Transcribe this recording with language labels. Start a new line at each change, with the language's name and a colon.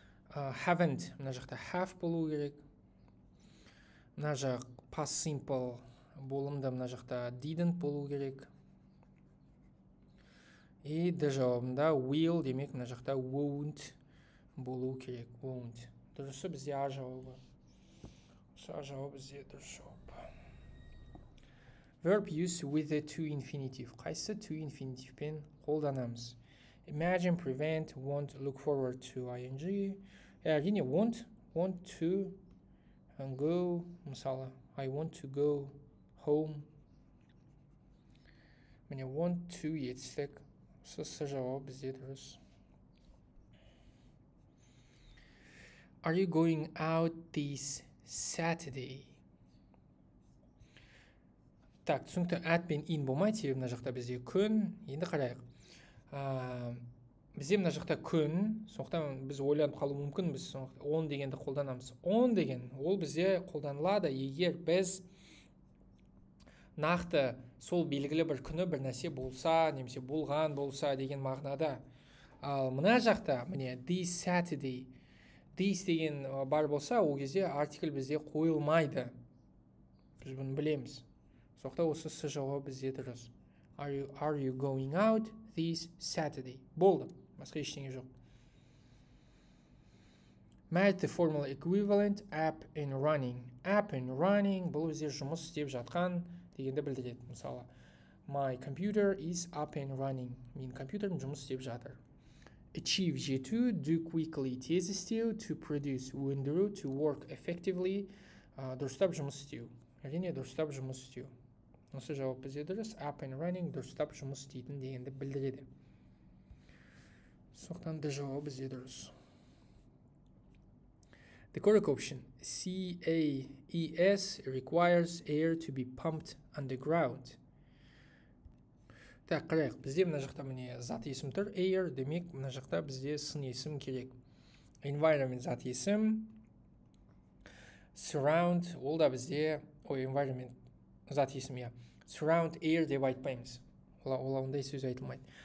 Kazakh: Haven't, мына жақта have болу керек. Мына жақ past simple болымда мына жақта didn't болу керек. И D жауабында will, демек мына жақта won't болу керек. Won't. Дұрысы бізде А жауабы. Осы А жауабы бізде дұрыс жауап.
English: Verb use with the to infinitive.
Kazakh: Қайсы to infinitive пен қолданамыз?
English: Imagine, prevent, want, look forward to ing.
Kazakh: Әрине want to go, мысалы
English: I want to go home.
Kazakh: Міне want to етістік. Осы жауап бізде дұрыс.
English: Are you going out this Saturday?
Kazakh: Так, түсінікті at пен in болмайды, себебі мына жақта бізде күн. Енді қарайық. Бізде мына жақта күн, сондықтан біз ойланып қалу мүмкін, біз on дегенді қолданамыз. On деген ол бізде қолданылады, егер біз нақты сол белгілі бір күні бір нәрсе болса, немесе болған болса деген мағынада. Ал мына жақта, міне this Saturday, this деген бар болса, ол кезде артикль бізде қойылмайды. Біз бұны білеміз. Сондықтан осы с жауабы бізде дұрыс.
English: Are you going out this Saturday?
Kazakh: Болды. Басқа ештеңе жоқ.
English: Match the formal equivalent up and running.
Kazakh: Up and running бұл бізде жұмыс істеп жатқан дегенді білдіреді.
English: Мысалы, my computer is up and running.
Kazakh: Менің компьютерім жұмыс істеп жатыр. Achieve жету, do quickly тез істеу, to produce өндіру, to work effectively дұрыстап жұмыс істеу. Әрине дұрыстап жұмыс істеу. Осы жауап бізде дұрыс. Up and running дұрыстап жұмыс істейтін дегенді білдіреді. Сондықтан да жауап бізде дұрыс.
English: The correct option, CAES, requires air to be pumped underground.
Kazakh: Так, қарайық. Бізде мына жақта міне зат есім тұр. Air, демек мына жақта бізде сын есім керек. Environment зат есім. Surround, ол да бізде, environment зат есім, я. Surround air деп айтпаймыз. Ондай сөз айтылмайды.